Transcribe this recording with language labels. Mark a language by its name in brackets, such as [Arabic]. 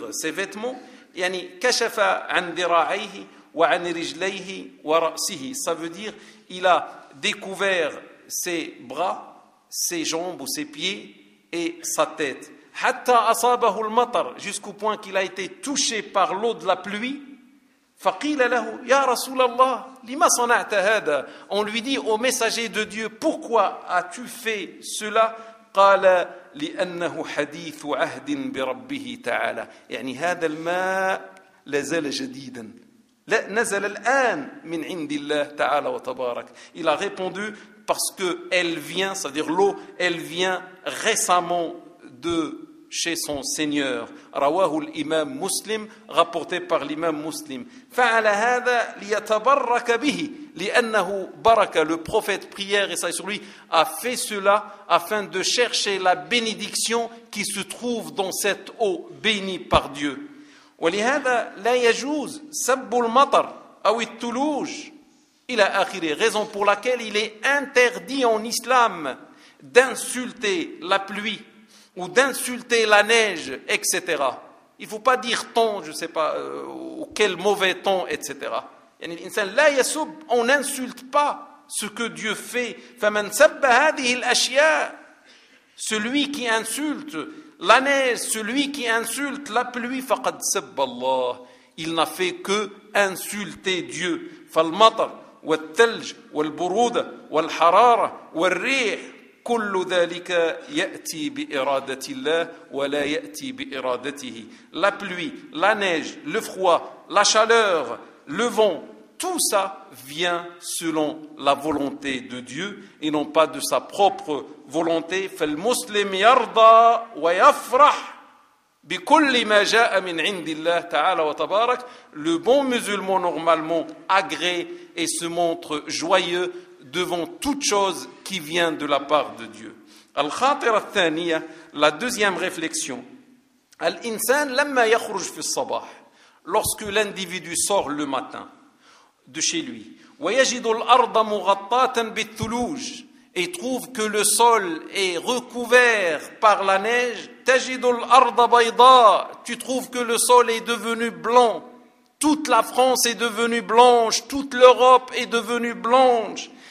[French] vêtements, [Arabic] يعني كشف عن ذراعيه وعن رجليه ورأسه, [French] ça veut dire il a découvert ses bras, ses jambes ou ses pieds et sa tête, [Arabic] حتى أصابه المطر, [French] jusqu'au point qu'il a été touché par l'eau de la pluie. [Arabic] فقيل له يا رسول الله لما صنعت هذا, [French] on lui dit au messager de Dieu, pourquoi as-tu fait cela? [Arabic] قال لأنه حديث عهد بربه تعالى, يعني هذا الماء لازال جديدا, لا نزل الآن من عند الله تعالى وتبارك. [French] Il a répondu parce que elle vient, c'est-à-dire l'eau, elle vient récemment de chez son Seigneur. [Arabic] رواه الإمام مسلم, [French] rapporté par l'imam Muslim. [Arabic] فعل هذا ليتبرك به, لأنه بركة, [French] le prophète, prière et salut sur lui, a fait cela afin de chercher la bénédiction qui se trouve dans cette eau bénie par Dieu. [Arabic] ولهذا لا يجوز سب المطر أو الثلوج إلى آخره, [French] raison pour laquelle il est interdit en islam d'insulter la pluie ou d'insulter la neige, etc. Il ne faut pas dire temps, je ne sais pas, ou quel mauvais temps, etc. [Arabic] لا يسب, [French] on n'insulte pas ce que Dieu fait. [Arabic] فمن سب هذه الأشياء, [French] celui qui insulte la neige, celui qui insulte la pluie, [Arabic] فقد سب الله, [French] il n'a fait que insulter Dieu. [Arabic] فالمطر والثلج والبرودة والحرارة والريح, كل ذلك يأتي بإرادة الله ولا يأتي بإرادته. [French] La pluie, la neige, le froid, la chaleur, le vent, tout ça vient selon la volonté de Dieu et non pas de sa propre volonté. [Arabic] فالمسلم يرضى ويفرح بكل ما جاء من عند الله تعالى وتبارك. [French] Le bon musulman normalement agrée et se montre joyeux devant toute chose qui vient de la part de Dieu. [Arabic] الخاطرة الثانية, [French] la deuxième réflexion. [Arabic] الإنسان لما يخرج في الصباح, [French] lorsque l'individu sort le matin de chez lui, [Arabic] ويجد الأرض مغطاة بالثلوج, [French] et trouve que le sol est recouvert par la neige, [Arabic] تجد الأرض بيضاء, [French] tu trouves que le sol est devenu blanc, toute la France est devenue blanche, toute l'Europe est devenue blanche.